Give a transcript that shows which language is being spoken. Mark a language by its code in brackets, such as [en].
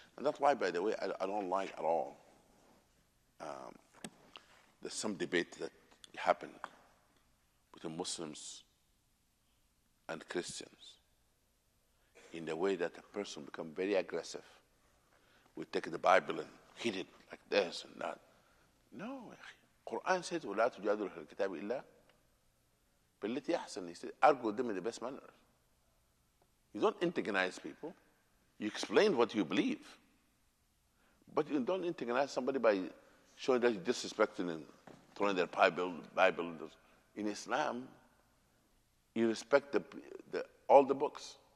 [en] And that's why, by the way, I don't like at all there's some debate that happened between Muslims and Christians in the way that a person become very aggressive. We take the Bible and hit it like this and that. No, Quran says, [ar] وَلَا تُجَادِلُوا فِي الْكِتَابِ إِلَّا بِالَّتِي أَحْسَنُ. [en] He said, argue with them in the best manner. You don't antagonize people. You explain what you believe. But you don't antagonize somebody by showing that you're disrespecting and throwing their Bible. In Islam, you respect all the books.